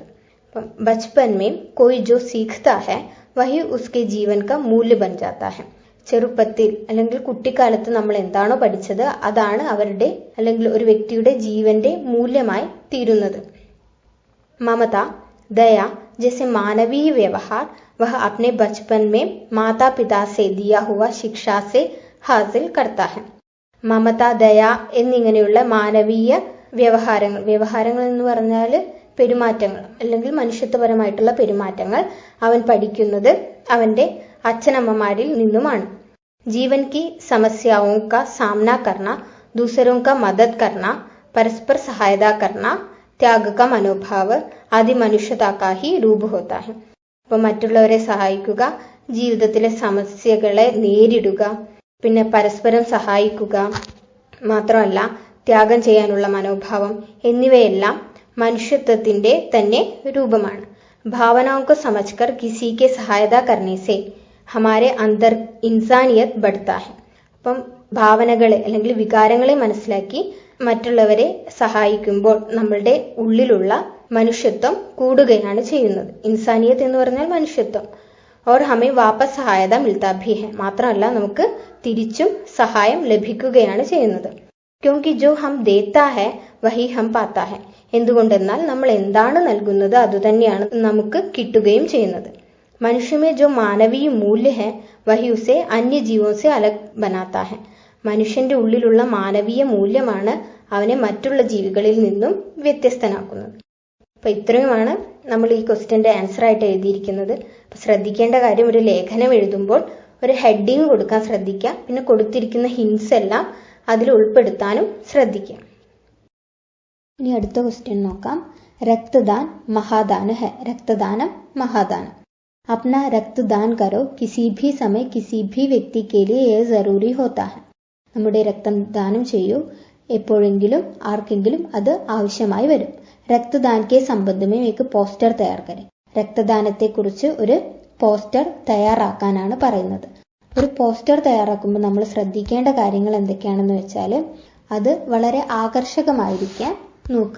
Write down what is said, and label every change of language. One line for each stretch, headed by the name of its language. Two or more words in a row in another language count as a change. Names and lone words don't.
Hindi: अप्पम बचपन में कोई जो सीखता है वही उसके जीवन का मूल्य बन जाता है.
Malayalam: ചെറുപ്പത്തിൽ അല്ലെങ്കിൽ കുട്ടിക്കാലത്ത് നമ്മൾ എന്താണോ പഠിച്ചത് അതാണ് അവരുടെ അല്ലെങ്കിൽ ഒരു വ്യക്തിയുടെ ജീവന്റെ മൂല്യമായി തീരുന്നത്.
Hindi: മമത, ദയ जैसे मानवीय व्यवहार वह अपने बचपन में माता पिता से दिया हुआ शिक्षा से हासिल करता है.
Malayalam: മമത, ദയ എന്നിങ്ങനെയുള്ള മാനവീയ വ്യവഹാരങ്ങൾ, വ്യവഹാരങ്ങൾ എന്ന് പറഞ്ഞാൽ പെരുമാറ്റങ്ങൾ അല്ലെങ്കിൽ മനുഷ്യത്വപരമായിട്ടുള്ള പെരുമാറ്റങ്ങൾ അവൻ പഠിക്കുന്നത് അവന്റെ അച്ഛനമ്മമാരിൽ നിന്നുമാണ്.
Hindi: जीवन की समस्याओं का सामना करना, दूसरों का मदद करना, परस्पर सहायता करना, त्याग का मनोभाव आदि मनुष्यता का ही रूप होता है.
Malayalam: അപ്പോൾ മറ്റുള്ളവരെ സഹായിക്കുക, ജീവിതത്തിലെ സമസ്യകളെ നേരിടുക, പിന്നെ പരസ്പരം സഹായിക്കുക, മാത്രമല്ല ത്യാഗം ചെയ്യാനുള്ള മനോഭാവം എന്നിവയെല്ലാം മനുഷ്യത്വത്തിന്റെ തന്നെ രൂപമാണ്.
Hindi: ഭാവനാओं को समझकर किसी के सहायता करने से हमारे अंदर इंसानियत बढ़ता है.
Malayalam: അപ്പം ഭാവനകളെ അല്ലെങ്കിൽ വികാരങ്ങളെ മനസ്സിലാക്കി മറ്റുള്ളവരെ സഹായിക്കുമ്പോൾ നമ്മളുടെ ഉള്ളിലുള്ള മനുഷ്യത്വം കൂടുകയാണ് ചെയ്യുന്നത്. ഇൻസാനിയത്ത് എന്ന് പറഞ്ഞാൽ മനുഷ്യത്വം.
Hindi: और हमें वापस सहायता मिलता भी है.
Malayalam: മാത്രമല്ല നമുക്ക് തിരിച്ചും സഹായം ലഭിക്കുകയാണ് ചെയ്യുന്നത്.
Hindi: क्योंकि जो हम देता है वही हम पाता है.
Malayalam: എന്തുകൊണ്ടെന്നാൽ നമ്മൾ എന്താണ് നൽകുന്നത് അതുതന്നെയാണ് നമുക്ക് കിട്ടുകയും ചെയ്യുന്നത്.
Hindi: मनुष्य में जो मानवीय मूल्य है वही उसे अन्य जीवों से अलग बनाता है.
Malayalam: മനുഷ്യന്റെ ഉള്ളിലുള്ള മാനവീയ മൂല്യമാണ് അവനെ മറ്റുള്ള ജീവികളിൽ നിന്നും വ്യത്യസ്തനാക്കുന്നത്. അപ്പൊ ഇത്രയുമാണ് നമ്മൾ ഈ ക്വസ്റ്റ്യന്റെ ആൻസർ ആയിട്ട് എഴുതിയിരിക്കുന്നത്. അപ്പൊ ശ്രദ്ധിക്കേണ്ട കാര്യം, ഒരു ലേഖനം എഴുതുമ്പോൾ ഒരു ഹെഡിങ് കൊടുക്കാൻ ശ്രദ്ധിക്കുക. പിന്നെ കൊടുത്തിരിക്കുന്ന ഹിൻസ് എല്ലാം അതിൽ ഉൾപ്പെടുത്താനും ശ്രദ്ധിക്കുക. ഇനി അടുത്ത ക്വസ്റ്റ്യൻ നോക്കാം.
Hindi: रक्तदान महादान है.
Malayalam: രക്തദാനം മഹാദാനം.
Hindi: अपना रक्तदान करो, किसी भी समय किसी भी व्यक्ति के लिए यह जरूरी होता है.
Malayalam: നമ്മുടെ രക്തം ദാനം ചെയ്യൂ, എപ്പോഴെങ്കിലും ആർക്കെങ്കിലും അത് ആവശ്യമായി വരും.
Hindi: रक्तदान के संबंध में एक पोस्टर तैयार करे.
Malayalam: രക്തദാനത്തെക്കുറിച്ച് ഒരു പോസ്റ്റർ തയ്യാറാക്കാനാണ് പറയുന്നത്. ഒരു പോസ്റ്റർ തയ്യാറാക്കുമ്പോൾ നമ്മൾ ശ്രദ്ധിക്കേണ്ട കാര്യങ്ങൾ എന്തൊക്കെയാണെന്ന് വെച്ചാൽ അത് വളരെ ആകർഷകമായിരിക്കാൻ നോക്കുക.